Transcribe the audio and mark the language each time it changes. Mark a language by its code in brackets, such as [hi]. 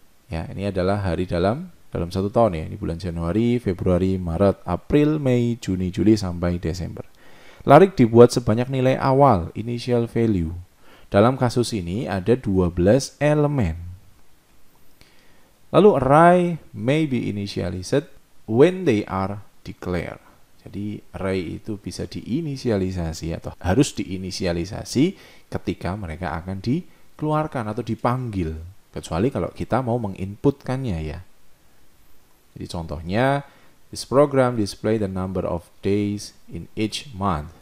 [id] Ya, ini adalah hari dalam 1 tahun ya, ini bulan Januari, Februari, Maret, April, Mei, Juni, Juli, sampai Desember. Larik dibuat sebanyak nilai awal, initial value. Dalam kasus ini ada 12 elemen. [en] Lalu array may be initialized when they are declared. [id] Jadi array itu bisa diinisialisasi atau harus diinisialisasi ketika mereka akan dikeluarkan atau dipanggil. Kecuali kalau kita mau menginputkannya ya. Jadi contohnya, [en] this program display the number of days in each month.